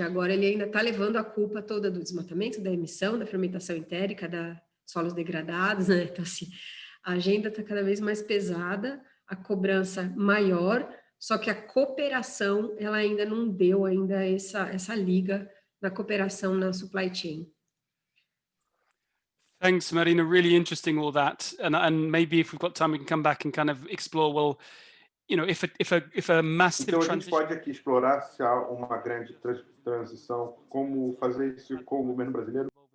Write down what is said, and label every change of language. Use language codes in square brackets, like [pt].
[pt] Agora ele ainda está levando a culpa toda do desmatamento, da emissão, da fermentação entérica, da solos degradados, né? Então, assim, a agenda está cada vez mais pesada, a cobrança maior, só que a cooperação, ela ainda não deu ainda essa liga na cooperação na supply chain. [en] Thanks, Marina. Really interesting all that. And maybe if we've got time, we can come back and kind of explore, well, you know, if a massive [pt] então, a gente pode aqui explorar se há uma grande transição, como fazer isso com o governo brasileiro.